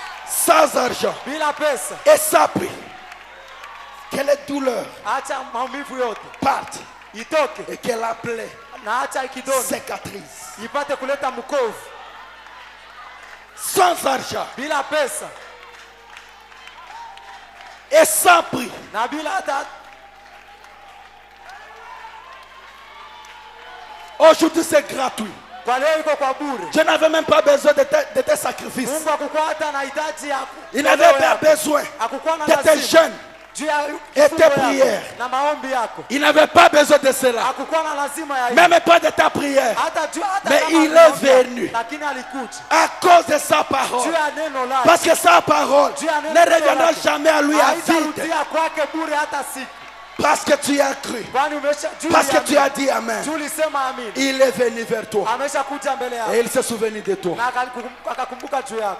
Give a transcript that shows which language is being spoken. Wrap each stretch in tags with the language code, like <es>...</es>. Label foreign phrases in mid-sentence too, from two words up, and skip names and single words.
<fr>sans argent</fr> <sw>bila pesa,</sw> <fr>et sans prix. Que les douleurs</fr> <sw>acha maumivu yote</sw> <fr>partent</fr> <sw>itoke,</sw> <fr>et que la plaie</fr> <sw>na acha ikidonda</sw> <fr>cicatrise.</fr> <sw>ipate kuleta mkovu.</sw> <fr>Sans argent</fr> <sw>Bila pesa</sw> <fr>et sans prix.</fr> <sw>na bila hata</sw> <fr>Aujourd'hui c'est gratuit.</fr> <sw>kwa leo iko kwa bure.</sw> <fr>Je n'avais même pas besoin de tes sacrifices.</fr> <sw>Mungu hakukuwa hata na hitaji yako.</sw> <fr>Il n'avait pas besoin</fr> <sw>Hakukuwa na</sw> <fr>de tes</fr> <sw>lazima</sw> <fr>jeûnes</fr> <sw>juu ya</sw> <fr>et</fr> <sw>kifungo</sw> <fr>tes</fr> <sw>yako</sw> <fr>prières.</fr> <sw>na maombi yako.</sw> <fr>Il n'avait pas besoin de cela.</fr> <sw>Hakukuwa na lazima ya hiyo.</sw> <fr>Même pas de ta prière.</fr> <sw>Hata juu hata</sw> <fr>Mais</fr> <sw>kama</sw> <fr>il est</fr> <sw>aliomba,</sw> <fr>venu</fr> <sw>lakini alikuja</sw> <fr>à cause de sa parole.</fr> <sw>juu ya neno lake.</sw> <fr>Parce que sa parole ne reviendra jamais à lui à vide.</fr> <sw>Haitarudia kwake bure hata siku.</sw> <fr>Parce que tu as cru.</fr> <sw>Kwani umesha juu</sw> <fr>Parce que</fr> <sw>ya</sw> <fr>tu as dit Amen.</fr> <sw>juu ulisema amini.</sw> <fr>Il est venu vers toi.</fr> <sw>Ameshakuja mbele yako.</sw> <fr>Et il s'est souvenu de toi.</fr> <sw>Na akakumbuka juu yako.</sw>